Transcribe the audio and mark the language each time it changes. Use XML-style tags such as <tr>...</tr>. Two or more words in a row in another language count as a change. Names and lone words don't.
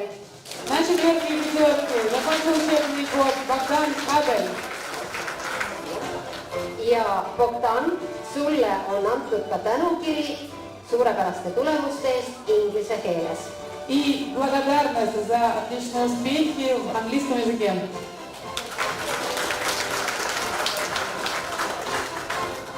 <ru>На 4-й и 5-ке закончил учебный год Богдан Адель.</ru> <et>Ja Bogdan, sulle on antud ka tänukiri suurepäraste tulemuste eest inglise keeles.</et> <ru>И благодарность за отличные успехи в английском языке.</ru>